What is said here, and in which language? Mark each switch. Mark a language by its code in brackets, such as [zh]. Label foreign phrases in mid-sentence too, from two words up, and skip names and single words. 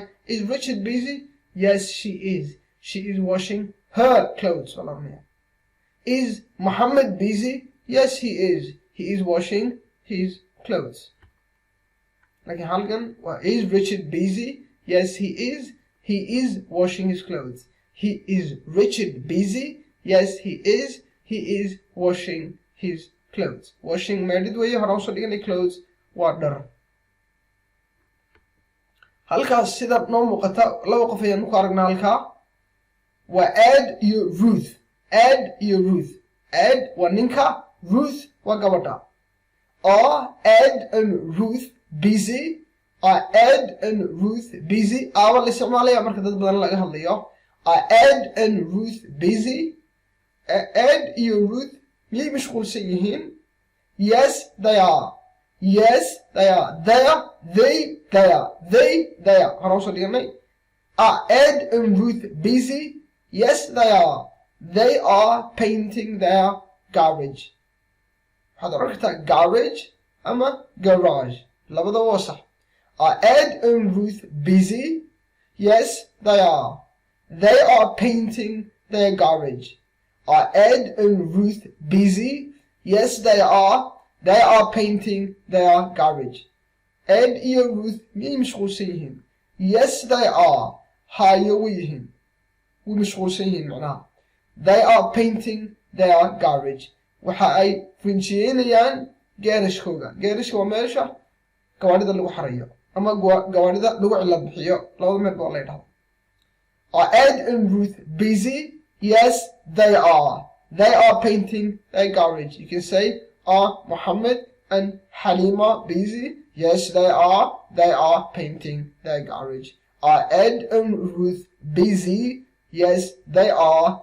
[en] Is Richard busy? Yes, she is. She is washing her clothes. Is Muhammad busy? Yes, he is. He is washing his clothes. Like halkan, is Richard busy? Yes, he is. He is washing his clothes. He is Richard busy? Yes, he is. He is washing his clothes. [so] Washing meedhid weeye, hore usoo dhiganay clothes waa dhar. Halkaas sida noo muuqata laba qof ayaan ku aragnaa halkaa. Waa Ed iyo Ruth. Ed iyo Ruth. Ed waa ninka, Ruth waa gabadha. [en] Are Ed and Ruth busy? Are Ed and Ruth busy? [so] Aaba la isticmaalaya marka dad badan laga hadlayo. [en] Are Ed and Ruth busy? [so] Ed iyo Ruth miyay mashquulsan yihiin? [en] Yes, they are. Yes, they are. They are. They are. They are. [so] Hore usoo dhiganay. [en] Are Ed and Ruth busy? Yes, they are. They are painting their garage. [so] waxaad oran kartaa garage ama garage. Labada waa sax. [en] Are Ed and Ruth busy? Yes, they are. They are painting their garage. Are Ed and Ruth busy? Yes, they are. They are painting their garage. [so] Ed iyo Ruth miyay mashquulsan yihiin? [en] Yes, they are. [so] Hayo way yihiin. Way mashquulsan yihiin macnaha. [en] They are painting their garage. [so] Waxa ay rinjiyeynayaan geerashkooga. Geerashka waa meesha gawaarida lagu xarayo ama gawaarida lagu cilad bixiyo. Labada meel baa la yidhahdaa. [en] Are Ed and Ruth busy? Yes, they are. They are painting their garage. You can say, are Muhammad and Halima busy? Yes, they are. They are painting their garage. Are Ed and Ruth busy? Yes, they are.